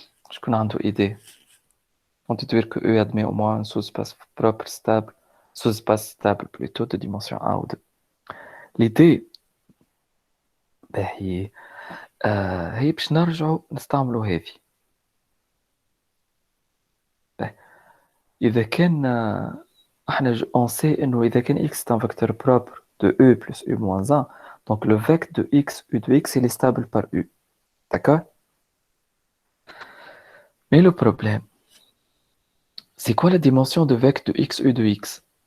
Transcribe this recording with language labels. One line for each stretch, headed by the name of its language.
French: Je connais une idée. On dit dire que U admet au moins un sous-espace propre stable, sous-espace stable plutôt de dimension 1 ou 2.
Arabic: L'idée, هي باش نرجعوا نستعملوا هذه. إذا كان احنا
French: on sait إنه إذا كان x est un vecteur propre de U plus U moins 1, donc le vecteur de x, U de x, il est stable par U. D'accord? Mais le problème, c'est quoi la dimension de vecteur de x, U de x?